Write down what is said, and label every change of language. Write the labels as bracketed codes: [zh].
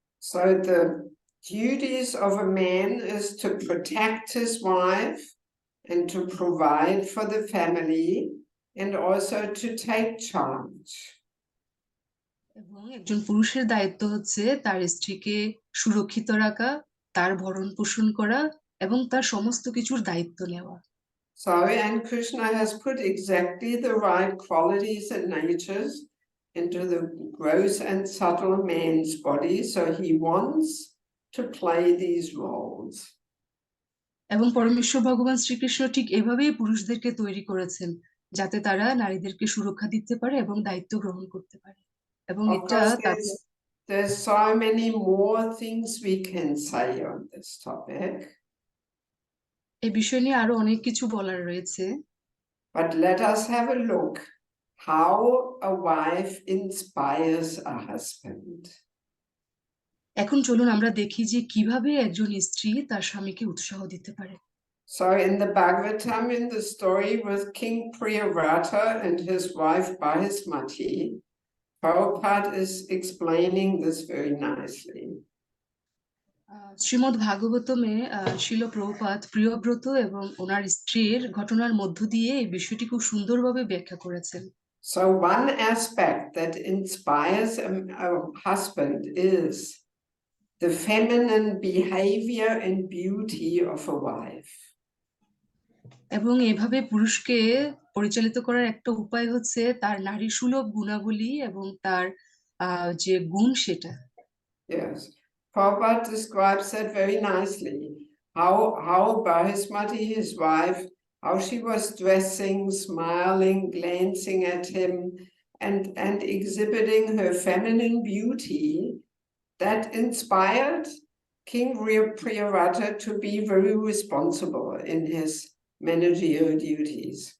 [en] So the duties of a man is to protect his wife and to provide for the family and also to take charge. [bn] এবং একজন পুরুষের দায়িত্ব হচ্ছে তার স্ত্রীকে সুরক্ষিত রাখা, তার ভরণ পোষণ করা এবং তার সমস্ত কিছুর দায়িত্ব নেওয়া। [en] So, and Krishna has put exactly the right qualities and natures into the gross and subtle man's body, so he wants to play these roles. [bn] এবং পরমেশ্বর ভগবান শ্রীকৃষ্ণ ঠিক এভাবেই পুরুষদেরকে তৈরি করেছেন যাতে তারা নারীদেরকে সুরক্ষা দিতে পারে এবং দায়িত্ব গ্রহণ করতে পারে। এবং [en] Of [bn] এটা [en] course, there's so many more things we can say on this topic. [bn] এই বিষয় নিয়ে আরো অনেক কিছু বলার রয়েছে, [en] But let us have a look how a wife inspires a husband. [bn] এখন চলুন আমরা দেখি যে কিভাবে একজন স্ত্রী তার স্বামীকে উৎসাহ দিতে পারে। [en] So in the Bhagavatam, in the story with King Priyavrata and his wife Bahismati, Prabhupada is explaining this very nicely. [bn] Shrimad ভাগবতমে শিল প্রভুপাদ প্রিয়ব্রত এবং ওনার স্ত্রীর ঘটনার মধ্য দিয়ে এই বিষয়টি খুব সুন্দরভাবে ব্যাখ্যা করেছেন। [en] So one aspect that inspires a husband is the feminine behavior and beauty of a wife. [bn] এবং এভাবে পুরুষকে পরিচালিত করার একটা উপায় হচ্ছে তার নারী সুলভ গুণাবলী এবং তার যে গুণ সেটা। [en] Yes, Prabhupada describes that very nicely. How Bahismati, his wife, how she was dressing, smiling, glancing at him, and exhibiting her feminine beauty, that inspired King Priyavrata to be very responsible in his managerial duties.